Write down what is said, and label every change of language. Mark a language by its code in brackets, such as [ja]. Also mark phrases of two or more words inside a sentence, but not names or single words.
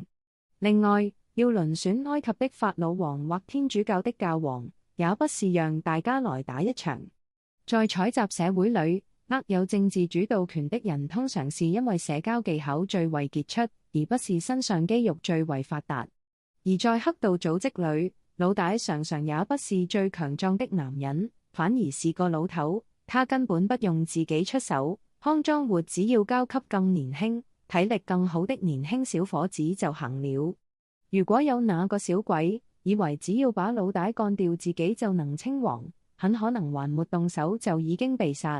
[zh] 另外，要遴選埃及的法老王或天主教的教皇，也不是讓大家來打一場。在採集社會裏，握有政治主導權的人通常是因為社交技巧最為傑出，而不是身上肌肉最為發達。而在黑道組織裏，老大常常也不是最強壯的男人，反而是個老頭，他根本不用自己出手，康莊活只要交給更年輕、體力更好的年輕小伙子就行了。如果有哪個小鬼以為只要把老大幹掉自己就能稱王，很可能還沒動手就已經被殺。